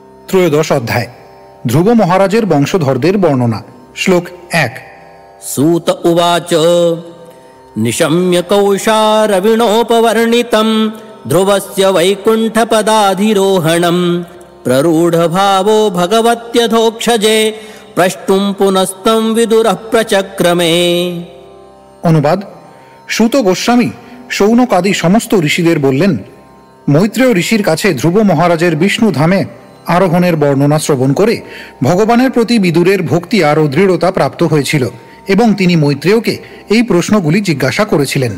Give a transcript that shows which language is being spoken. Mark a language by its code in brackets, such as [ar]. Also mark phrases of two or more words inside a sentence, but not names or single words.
[bn] ত্রয়োদশ অধ্যায়। ধ্রুব মহারাজের বংশধরদের বর্ণনা। শ্লোক 1। [sa] सूत उवाच निशम्य कौशारविणोपवर्णितं ध्रुवस्य वैकुण्ठपदाधिरोहणं प्ररूढ भावो भगवत्यधोक्षजे प्रष्टुं पुनस्तं विदुरः प्रचक्रमे। [bn] অনুবাদ: সূত গোস্বামী শৌনকাদি সমস্ত ঋষিদের বললেন, মৈত্রেয় ঋষির কাছে ধ্রুব মহারাজের বিষ্ণু ধামে আরোহণের বর্ণনা শ্রবণ করে ভগবানের প্রতি বিদুরের ভক্তি আরও দৃঢ়তা প্রাপ্ত হয়েছিল এবং তিনি মৈত্রেয়কে এই প্রশ্নগুলি জিজ্ঞাসা করেছিলেন।